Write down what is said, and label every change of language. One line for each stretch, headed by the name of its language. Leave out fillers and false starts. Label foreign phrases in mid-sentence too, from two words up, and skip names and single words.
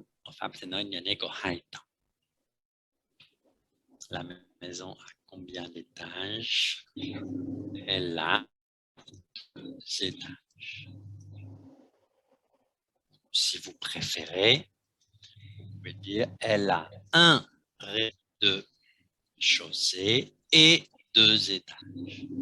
Vietnamese: Ở Pháp sẽ nói nhà này có 2 tầng.
French: La maison a combien d'étages? Elle a 2 étages. Si vous préférez, vous pouvez dire elle a un rez-de-chaussée et 2 étages.